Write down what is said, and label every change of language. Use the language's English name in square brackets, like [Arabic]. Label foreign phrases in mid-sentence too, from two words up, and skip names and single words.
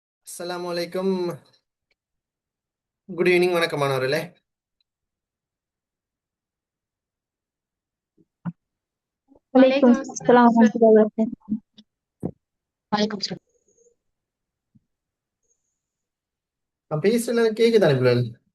[Arabic] السلام عليكم. [English] good evening. [Tamil] வணக்கம் மாணவர்களே. [Arabic] वालेकुम वालेकुम अस्सलाम अस्सलाम सर। ورحمة الله وبركاته. वालेकुम सर। [Tamil] நான் பேசுறது கேக்குதானே பிள்ளை?